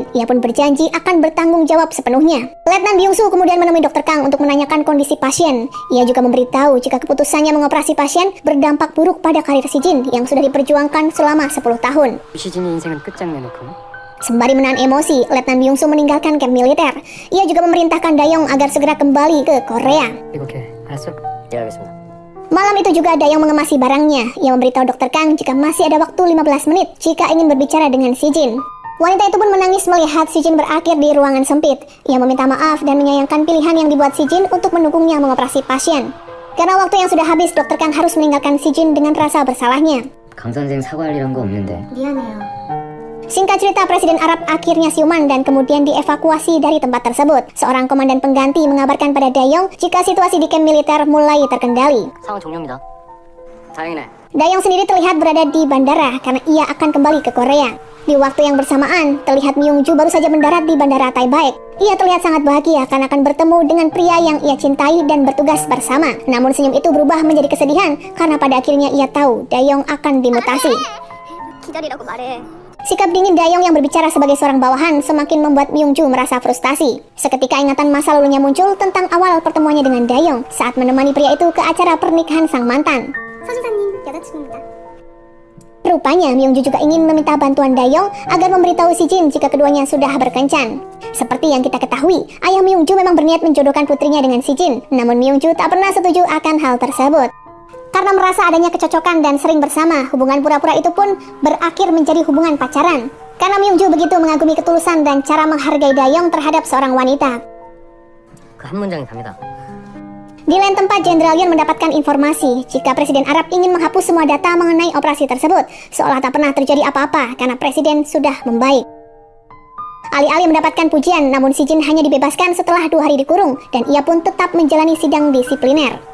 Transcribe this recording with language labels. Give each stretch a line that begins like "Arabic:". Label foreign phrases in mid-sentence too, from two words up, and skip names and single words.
Indonesian: Ia pun berjanji akan bertanggung jawab sepenuhnya. Letnan Byung-soo kemudian menemui Dr. Kang untuk menanyakan kondisi pasien. Ia juga memberitahu jika keputusannya mengoperasi pasien berdampak buruk pada karir Si Jin yang sudah diperjuangkan selama 10 tahun.
Korean: 시진이 인생은 끝장내놓고
Indonesian: Sembari menahan emosi, Letnan Byung-soo meninggalkan kamp militer. Ia juga memerintahkan Daeyong agar segera kembali ke Korea.
Korean: 이렇게 알았어? 예 알겠습니다.
Indonesian: Malam itu juga Daeyong mengemasi barangnya. Ia memberitahu Dr. Kang jika masih ada waktu 15 menit jika ingin berbicara dengan Si Jin. Wanita itu pun menangis melihat Si Jin berakhir di ruangan sempit. Ia meminta maaf dan menyayangkan pilihan yang dibuat Si Jin untuk mendukungnya mengoperasi pasien. Karena waktu yang sudah habis, Dr. Kang harus meninggalkan Si Jin dengan rasa bersalahnya.
Korean: 강 선생 사과할 일한 거 없는데. 미안해요.
Indonesian: Singkat cerita, Presiden Arab akhirnya siuman dan kemudian dievakuasi dari tempat tersebut. Seorang komandan pengganti mengabarkan pada Daeyong jika situasi di kamp militer mulai terkendali.
Korean: 상황 종료입니다. 다행이네.
Indonesian: Daeyong sendiri terlihat berada di bandara karena ia akan kembali ke Korea. Di waktu yang bersamaan, terlihat Myung-joo baru saja mendarat di bandara Taebaek. Ia terlihat sangat bahagia karena akan bertemu dengan pria yang ia cintai dan bertugas bersama. Namun senyum itu berubah menjadi kesedihan karena pada akhirnya ia tahu Daeyong akan dimutasi.
Korean: 기다리라고 말해.
Indonesian: Sikap dingin Daeyong yang berbicara sebagai seorang bawahan semakin membuat Myung-joo merasa frustasi. Seketika ingatan masa lalunya muncul tentang awal pertemuannya dengan Daeyong saat menemani pria itu ke acara pernikahan sang mantan.
Korean: 서주사님 여자친구입니다.
Indonesian: Rupanya Myung-joo juga ingin meminta bantuan Daeyong agar memberitahu Si Jin jika keduanya sudah berkencan. Seperti yang kita ketahui, ayah Myung-joo memang berniat menjodohkan putrinya dengan Si Jin, namun Myung-joo tak pernah setuju akan hal tersebut. Karena merasa adanya kecocokan dan sering bersama, hubungan pura-pura itu pun berakhir menjadi hubungan pacaran. Karena Myung-joo begitu mengagumi ketulusan dan cara menghargai Daeyong terhadap seorang wanita.
Korean: 그 한 문장이 답니다.
Indonesian: Di lain tempat, Jenderal Yoon mendapatkan informasi jika Presiden Arab ingin menghapus semua data mengenai operasi tersebut, seolah tak pernah terjadi apa-apa karena Presiden sudah membaik. Alih-alih mendapatkan pujian, namun Si Jin hanya dibebaskan setelah 2 hari dikurung, dan ia pun tetap menjalani sidang disipliner.